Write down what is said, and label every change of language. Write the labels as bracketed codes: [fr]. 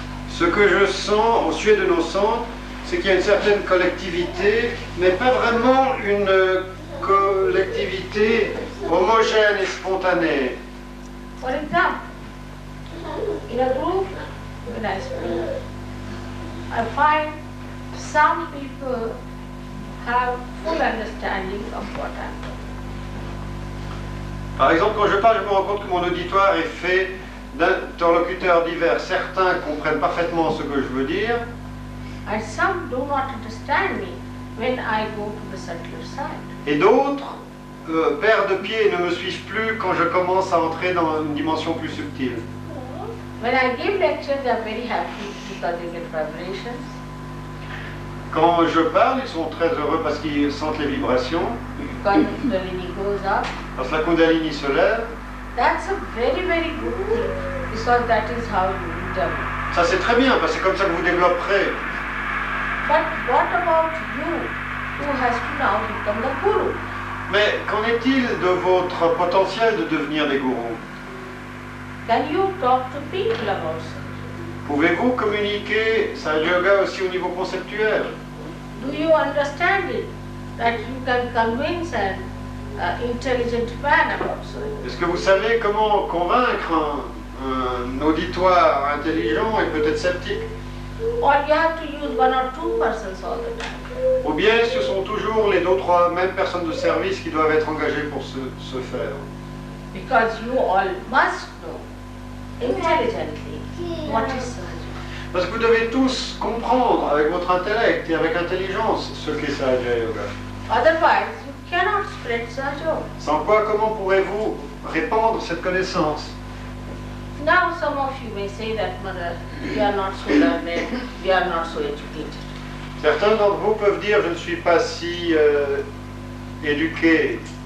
[fr] Ce que je sens au sujet de nos centres, c'est qu'il y a une certaine collectivité, mais pas vraiment une collectivité homogène et spontanée. [en] For example, in a group, when I speak, I find some people have full understanding of what I'm doing. [fr] Par exemple, quand je parle, je me rends compte que mon auditoire est fait d'interlocuteurs divers. Certains comprennent parfaitement ce que je veux dire. [en] And some do not understand me when I go to the subtler side. [fr] Et d'autres perdent pied et ne me suivent plus quand je commence à entrer dans une dimension plus subtile. [en] When I give lectures, they are very happy because they get vibrations. [fr] Quand je parle, ils sont très heureux parce qu'ils sentent les vibrations. [en] Kundalini goes up. [fr] Parce que la Kundalini se lève. [en] That's a very, very good thing because that is how you will develop. [fr] Ça c'est très bien parce que c'est comme ça que vous développerez. [en] But what about you who has to now become the guru? [fr] Mais qu'en est-il de votre potentiel de devenir des gourous? [en] Can you talk to people about it? [fr] Pouvez-vous communiquer Sahaja Yoga aussi au niveau conceptuel? [en] Do you understand it? That you can convince an intelligent man about so. [fr] Est-ce que vous savez comment convaincre un auditoire intelligent et peut-être sceptique? [en] Or you have to use one or two persons all the time. [fr] Ou bien ce sont toujours les deux ou trois mêmes personnes de service qui doivent être engagées pour ce faire? [en] Because you all must know intelligently what is Sahaja. [fr] Parce que vous devez tous comprendre avec votre intellect et avec intelligence ce qu'est Sahaja Yoga. [en] Otherwise, you cannot spread Sahaja. [fr] Sans quoi, comment pourrez-vous répandre cette connaissance? [en] Now some of you may say that, Mother, we are not so learned, we are not so educated. [fr] Certains d'entre vous peuvent dire, je ne suis pas si éduqué.